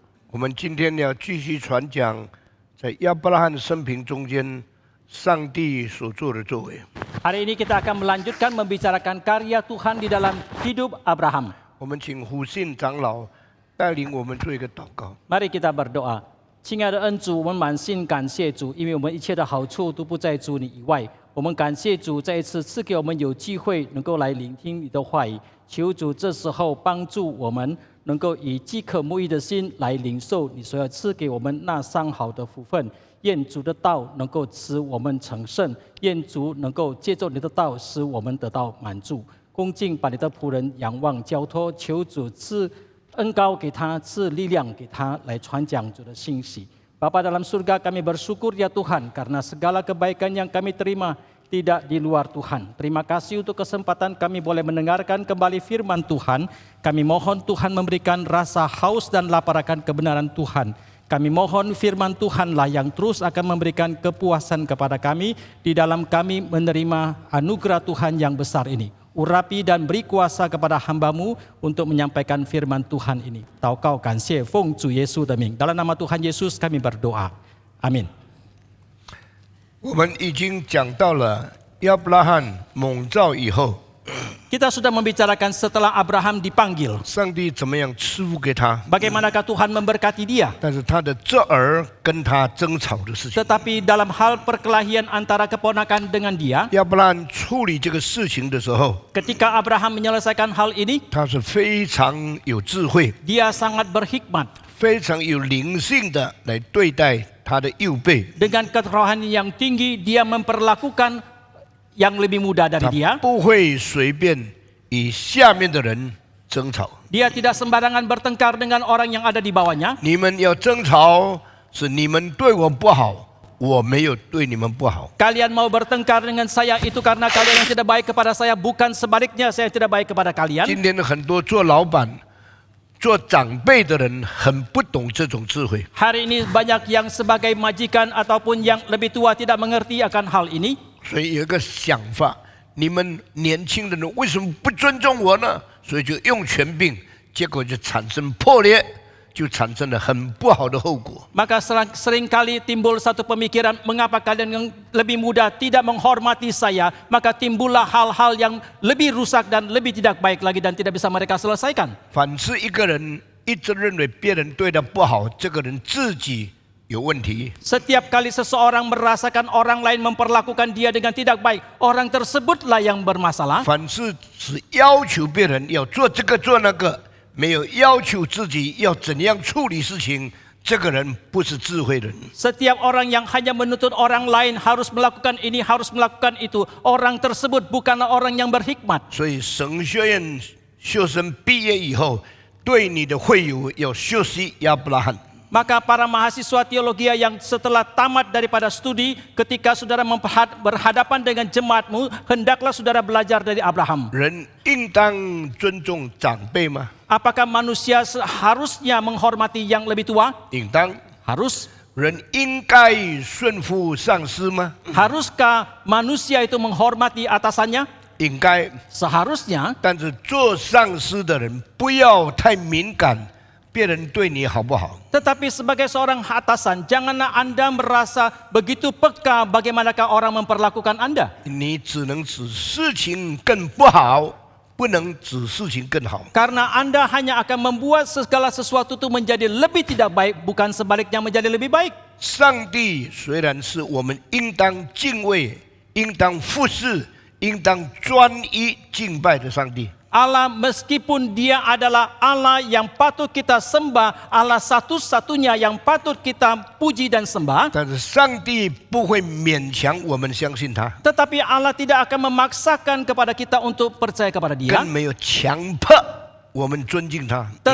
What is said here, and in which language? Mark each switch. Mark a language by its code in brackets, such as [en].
[zh] 我们今天要继续传讲在亚伯拉罕生平中间上帝所做的作为。 [id] Hari ini kita akan melanjutkan membicarakan karya Tuhan di dalam hidup Abraham. [zh] 我们请胡信长老带领我们做一个祷告。 [id] Mari kita berdoa. [zh] 亲爱的恩主，我们满心感谢主，因为我们一切的好处都不在主你以外。我们感谢主再一次赐给我们有机会能够来聆听你的话语。求主这时候帮助我们能够以饥渴慕义的心来领受你所要赐给我们那上好的福分。愿主的道能够使我们成圣，愿主能够借着你的道使我们得到满足。恭敬把你的仆人仰望交托，求主赐恩膏给他，赐力量给他来传讲主的信息。 [id] Bapa dalam surga, kami bersyukur ya Tuhan karena segala kebaikan yang kami terima tidak di luar Tuhan. Terima kasih untuk kesempatan kami boleh mendengarkan kembali firman Tuhan. Kami mohon Tuhan memberikan rasa haus dan lapar akan kebenaran Tuhan. Kami mohon firman Tuhanlah yang terus akan memberikan kepuasan kepada kami di dalam kami menerima anugerah Tuhan yang besar ini. Urapi dan beri kuasa kepada hamba-Mu untuk menyampaikan firman Tuhan ini. Taukau kansie fong Zu Yesus的名. Dalam nama Tuhan Yesus kami berdoa. Amin. [zh] 我们已经讲到了亚伯拉罕蒙召以后， [id] Kita sudah membicarakan setelah Abraham dipanggil. [zh] 上帝怎么样赐福给他， [id] Bagaimanakah Tuhan memberkati dia. [zh] 但是他的侄儿跟他争吵的事情， [id] Tetapi dalam hal perkelahian antara keponakan dengan dia, [zh] 亚伯拉罕处理这个事情的时候， [id] ketika Abraham menyelesaikan hal ini, [zh] 他是非常有智慧、 [id] dia sangat berhikmat. [zh] 非常有灵性的来对待他的右辈。 [id] Dengan kerohanian yang tinggi, dia memperlakukan yang lebih muda dari [zh] 他 [id] dia. [zh] 不会随便与下面的人争吵。 [id] Dia tidak sembarangan bertengkar dengan orang yang ada di bawahnya. [zh] 你们要争吵，是你们对我不好，我没有对你们不好。 [id] Kalian mau bertengkar dengan saya itu karena kalian yang tidak baik kepada saya, bukan sebaliknya saya tidak baik kepada kalian. [zh] 今天的很多做老板、做长辈的人很不懂这种智慧。 [id] Hari ini banyak yang sebagai majikan ataupun yang lebih tua tidak mengerti akan hal ini. [zh] 所以有一个想法，你们年轻的人为什么不尊重我呢？所以就用权柄，结果就产生破裂，就产生了很不好的后果。 [id] Maka seringkali timbul satu pemikiran, mengapa kalian yang lebih muda tidak menghormati saya, maka timbullah hal-hal yang lebih rusak dan lebih tidak baik lagi dan tidak bisa mereka selesaikan. [zh] 凡是一个人一直认为别人对他不好，这个人自己有问题。 [id] Setiap kali seseorang merasakan orang lain memperlakukan dia dengan tidak baik, orang tersebutlah yang bermasalah. [zh] 凡是只要求别人要做这个做那个，没有要求自己要怎样处理事情，这个人不是智慧人。 [id] Setiap orang yang hanya menuntut orang lain harus melakukan ini, harus melakukan itu, orang tersebut bukanlah orang yang berhikmat. [zh] 所以神学院学生毕业以后，对你的会友要学习亚伯拉罕。 [id] Maka para mahasiswa teologi yang setelah tamat daripada studi, ketika saudara berhadapan dengan jemaatmu, hendaklah saudara belajar dari Abraham. [zh] 人应当尊重长辈吗？ [id] Apakah manusia seharusnya menghormati yang lebih tua? [zh] 应当。 [id] Harus. [zh] 人应该顺服上司吗？ [id] Haruskah manusia itu menghormati atasannya? [zh] 应该。 [id] Seharusnya. [zh] 但是做上司的人不要太敏感，别人对你好不好？ [id] Tetapi sebagai seorang atasan, janganlah Anda merasa begitu peka bagaimanakah orang memperlakukan Anda. [zh] 你只能使事情更不好，不能使事情更好。 [id] Karena Anda hanya akan membuat segala sesuatu itu menjadi lebih tidak baik, bukan sebaliknya menjadi lebih baik. [zh] 上帝虽然是我们应当敬畏、应当服侍、应当专一敬拜的上帝， [id] Allah meskipun dia adalah Allah yang patut kita sembah, Allah satu-satunya yang patut kita puji dan sembah. [zh] 但是上帝不会勉强我们相信他， [id] Tetapi Allah tidak akan memaksakan kepada kita untuk percaya kepada dia. [zh] 更没有强迫我们尊敬他。